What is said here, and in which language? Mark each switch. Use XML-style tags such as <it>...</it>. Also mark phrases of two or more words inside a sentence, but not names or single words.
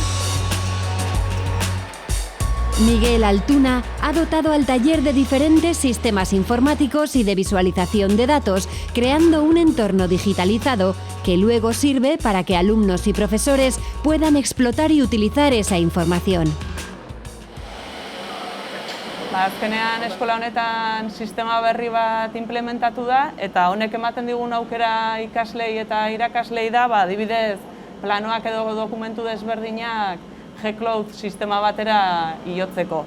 <es>Miguel Altuna ha dotado al taller de diferentes sistemas informáticos y de visualización de datos, creando un entorno digitalizado que luego sirve para que alumnos y profesores puedan explotar y utilizar esa información.</es> <eu>Azkenean eskola honetan sistema berri bat implementatu da eta honek ematen digun aukera ikaslei eta irakaslei da, adibidez, planoak edo dokumentu desberdinak G-Cloud sistema batera igotzeko.</eu>